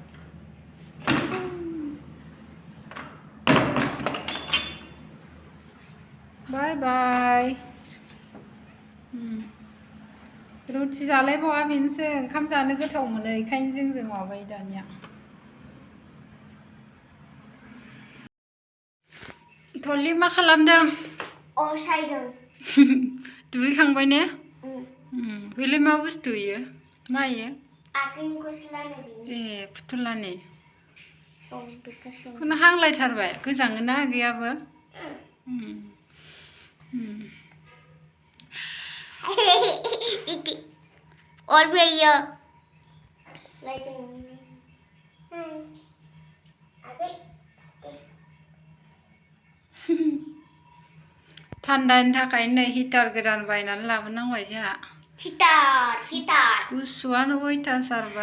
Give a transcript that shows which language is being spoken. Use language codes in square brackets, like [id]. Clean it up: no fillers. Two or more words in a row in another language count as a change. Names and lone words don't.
[brx] बाय बाय रुटि जालायबावा बेनोसो ओंखाम जानो गोथाव मोनो बेखायनो जोंजों माबायो दानिया टलि मा खालामदों अर सायदों दुगैखांबाय ने बेलाय मा बुस्थु इयो मा इयो आगैनिखौसो लानो बिनि ए फुथुलानि बेखौसो बेखौनो हांलायथारबाय गोजाङोना आगैयाबो [hi] और भी ये [brx] थान्दानि थाखाय नै हिटार गोदान बायनानै लाबोनांबाय जोंहा हिटार गुसुआनो अयथासारबा